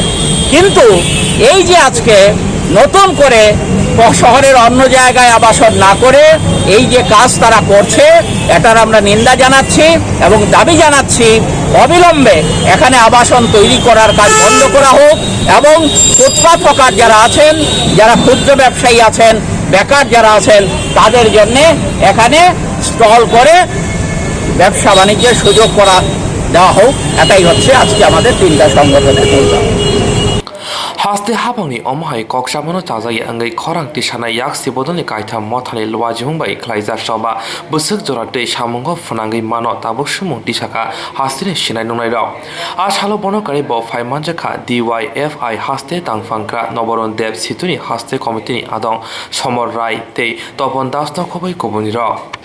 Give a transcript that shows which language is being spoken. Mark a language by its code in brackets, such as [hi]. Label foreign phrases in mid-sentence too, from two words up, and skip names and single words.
[bn] কিন্তু এই যে আজকে নতুন করে শহরের অন্য জায়গায় আবাসন না করে এই যে কাজ তারা করছে, এটার আমরা নিন্দা জানাচ্ছি এবং দাবি জানাচ্ছি অবিলম্বে এখানে আবাসন তৈরি করার কাজ বন্ধ করা হোক এবং ফুটপাত হকার যারা আছেন, যারা ক্ষুদ্র ব্যবসায়ী আছেন, বেকার যারা আছেন তাদের জন্যে এখানে স্টল করে ব্যবসা বাণিজ্যের সুযোগ করা দেওয়া হোক। এটাই হচ্ছে আজকে আমাদের তিনটা সংগঠনের প্রস্তাব। [trp] हास्ते हाबांनि अमहाय कक्सामानो ताजायै अंगै खरां तिसानाय याक्सि बदलनि कायथाम मथानि लवाजिमुंबाय ख्लायजार सबा बोसोक जरा दै सामुंगो फुनांगै मानो ताबो सुमुं दिसाखा हास्तिनि सिनाय नुनाय राव आसालो बनकारि ब फाइमानजाखा DYFI हास्ते तांफांग्रा नबरन देव सितुनि हास्ते कमिटिनि आदं समर राय तै तपन दास नखबै गुबुननि राव।